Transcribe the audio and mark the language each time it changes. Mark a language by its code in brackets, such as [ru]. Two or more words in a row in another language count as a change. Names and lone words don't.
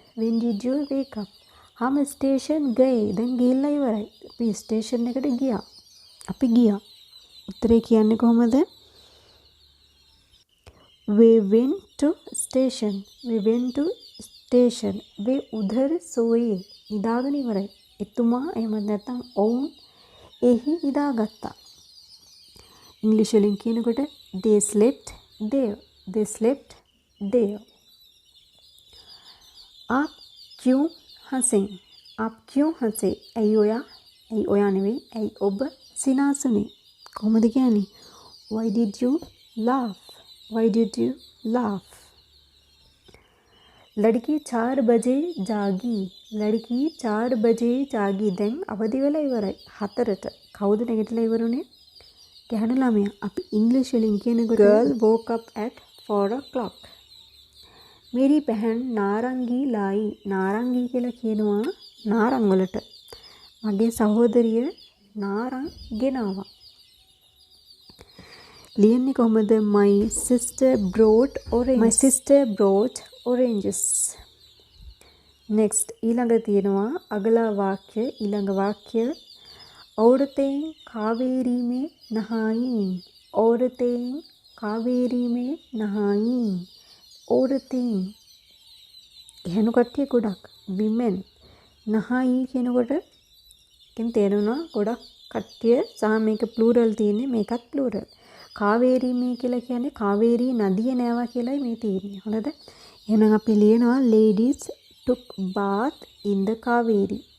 [hi] हम स्टेशन गए [si] දැන් ගිහිල්ලා ඉවරයි අපි ස්ටේෂන් එකට ගියා උත්තරේ කියන්නේ කොහමද [en] we went to station we [hi] उधर सोए [si] නිදාගෙන ඉවරයි එතුමා එහෙම නැත්නම් ඔවුන් එහි නිදාගත්තා ඉංග්‍රීසි වලින් කියනකොට [en] they slept there [hi] आप क्यों हंसे [si] ඇයි ඔයා නෙවෙයි ඇයි ඔබ සිනාසුනේ කොහොමද කියන්නේ [en] why did you [si] laugh [hi] लड़की 4 बजे जागी [si] දැන් අවදි වෙලා ඉවරයි 4ට කවුද නැගිටලා ඉවරුනේ ගැහණු ළමයා අපි ඉංග්‍රීසි වලින් කියනකොට [en] girl woke up at 4 o'clock [hi] मेरी बहन नारंगी लाई [si] नारंगी කියලා කියනවා නාරං වලට මගේ සහෝදරිය නාරං ගෙනාවා ලියන්නේ කොහමද [en] my sister brought oranges [si] next ඊළඟ තියෙනවා අගලා වාක්‍ය ඊළඟ වාක්‍ය [hi] औरतें कावेरी में नहाईं [si] औरतें එහෙනු කට්ටිය ගොඩක් women නහයි කියනකොට ඉතින් තේරුණා ගොඩක් කට්ටිය සහ මේක ප්ලූරල් තියෙන්නේ මේකත් ප්ලූරල් කාවේරි මේ කියලා කියන්නේ කාවේරි නදිය නෑවා කියලායි මේ තියෙන්නේ හොඳද එහෙනම් අපි ලියනවා [en] ladies took bath in the Kaveri